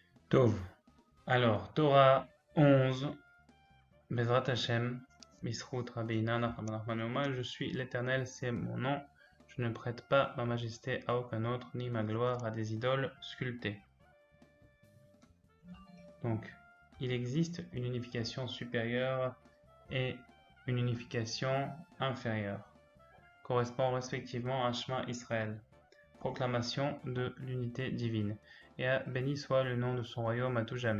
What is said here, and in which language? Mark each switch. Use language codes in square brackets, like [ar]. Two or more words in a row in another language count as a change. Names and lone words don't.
[fr] Tov. Alors, Torah 11, [he] בעזרת השם, [fr] Bisrout Rabbeina Nachman Nachman Oma, je suis l'Éternel, c'est mon nom. Je ne prête pas ma majesté à aucun autre, ni ma gloire à des idoles sculptées. Donc, il existe une unification supérieure et une unification inférieure, correspond respectivement à [he] שמע ישראל, [fr] proclamation de l'unité divine, et à béni soit le nom de son royaume à tout jamais.